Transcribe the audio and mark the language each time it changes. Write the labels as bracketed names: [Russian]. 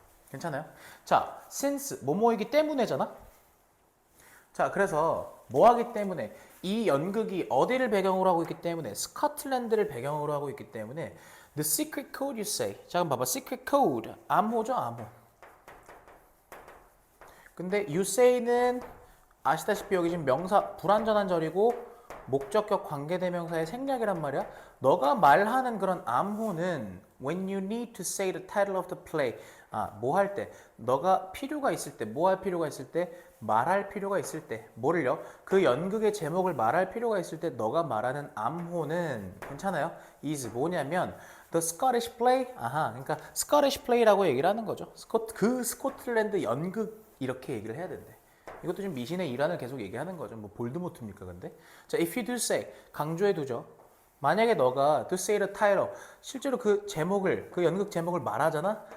[Korean] 괜찮아요? 자, since 뭐뭐이기 때문에잖아. 자, 그래서 뭐 하기 때문에 이 연극이 어디를 배경으로 하고 있기 때문에 스코틀랜드를 배경으로 하고 있기 때문에 [English] the secret code you say. [Korean] 자, 그럼 봐봐. secret code. 암호죠, 암호. 근데 [English] you say [Korean] 는 아시다시피 여기 지금 명사 불완전한 절이고 목적격 관계대명사의 생략이란 말이야. 너가 말하는 그런 암호는 [English] when you need to say the title of the play. [Korean] 뭐 할 때, 너가 필요가 있을 때, 뭐 할 필요가 있을 때, 말할 필요가 있을 때, 뭐를요? 그 연극의 제목을 말할 필요가 있을 때 너가 말하는 암호는 괜찮아요? [English] is [Korean] 뭐냐면 [English] the Scottish play. [Korean] 그러니까 Scottish play라고 얘기를 하는 거죠. 그 스코틀랜드 연극 이렇게 얘기를 해야 된대. 이것도 지금 미신의 일환을 계속 얘기하는 거죠. 뭐 볼드모트입니까, 근데? [English] 자, if you do say, [Korean] 강조해 두죠. 만약에 너가 [English] to say the title, [Korean] 실제로 그 제목을, 그 연극 제목을 말하잖아?